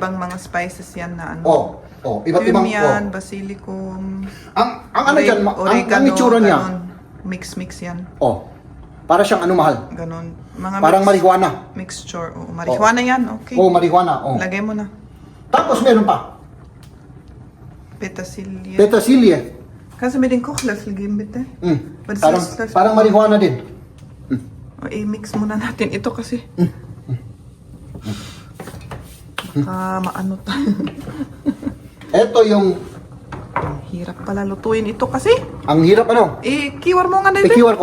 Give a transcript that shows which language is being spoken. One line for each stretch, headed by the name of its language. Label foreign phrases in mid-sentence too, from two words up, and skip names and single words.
Filipino: Iba't-ibang mga spices yan na ano. Iba't ibang
German: Cumin, basilicum,
Filipino: Ang ano dyan, ang itsura niya. ganon. Mix yan. Para siyang ano, mahal. Ganon. Mga Parang marijuana. mixture. Oh, marijuana yan, okay. Marijuana. Lagay mo na. Tapos meron pa. Petersilie. Petersilie.
German: Kannst du mir den Kochlöffel geben, bitte? Was
Filipino: Parang,
German: ist das?
Filipino: parang marijuana din. I-mix muna natin ito kasi. Maano tayo. Ito yung, Hirap pala lutuin ito kasi. ang hirap ano. I-kiwar mo nga na I-QR ko.